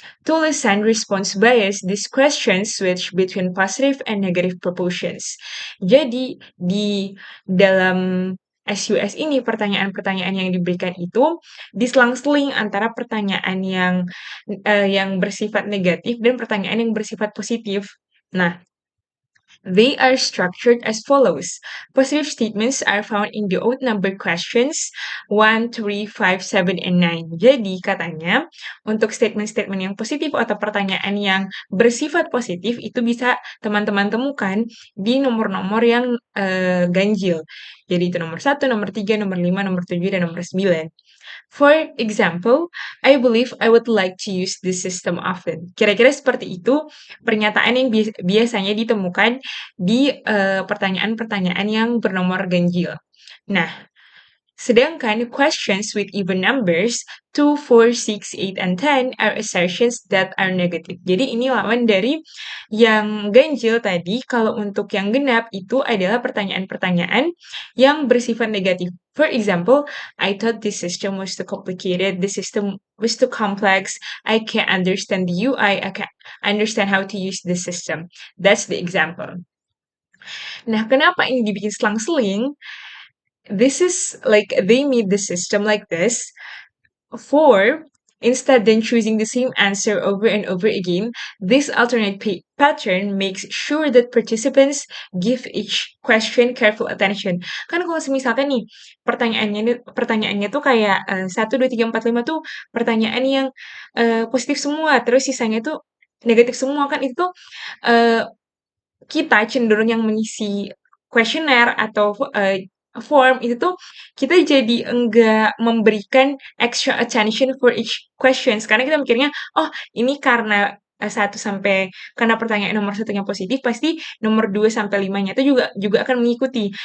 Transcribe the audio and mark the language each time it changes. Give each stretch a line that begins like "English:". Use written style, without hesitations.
English: To listen response bias, these questions switch between positive and negative proportions.
Indonesian: Jadi di dalam SUS ini pertanyaan-pertanyaan yang diberikan itu diselang-seling antara pertanyaan yang bersifat negatif dan pertanyaan yang bersifat positif.
English: Nah, they are structured as follows. Positive statements are found in the odd number questions 1, 3, 5, 7, and 9.
Indonesian: Jadi katanya untuk statement-statement yang positif atau pertanyaan yang bersifat positif itu bisa teman-teman temukan di nomor-nomor yang ganjil. Jadi itu nomor 1, nomor 3, nomor 5, nomor 7, dan nomor 9.
English: For example, I believe I would like to use this system often.
Indonesian: Kira-kira seperti itu pernyataan yang biasanya ditemukan di pertanyaan-pertanyaan yang bernomor ganjil.
English: Nah, sedangkan questions with even numbers 2, 4, 6, 8, and 10 are assertions that are negative.
Indonesian: Jadi ini lawan dari yang ganjil tadi. Kalau untuk yang genap itu adalah pertanyaan-pertanyaan yang bersifat negatif.
English: For example, I thought this system was too complicated, the system was too complex, I can't understand the UI, I can't understand how to use the system. That's the example.
Indonesian: Nah, kenapa ini dibikin selang-seling?
English: This is like they made the system like this for instead than choosing the same answer over and over again. This alternate pattern makes sure that participants give each question careful attention.
Indonesian: Kan kalau misalkan nih pertanyaannya tuh kayak 1, 2, 3, 4, 5 tuh pertanyaan yang positif semua, terus sisanya tuh negatif semua kan itu uh, kita cenderung yang mengisi kuesioner atau form itu tuh kita jadi enggak memberikan
English: extra attention for each questions
Indonesian: karena kita mikirnya, "Oh, ini karena 1 sampai karena pertanyaan nomor 1-nya positif, pasti nomor 2 sampai 5-nya itu juga juga akan mengikuti."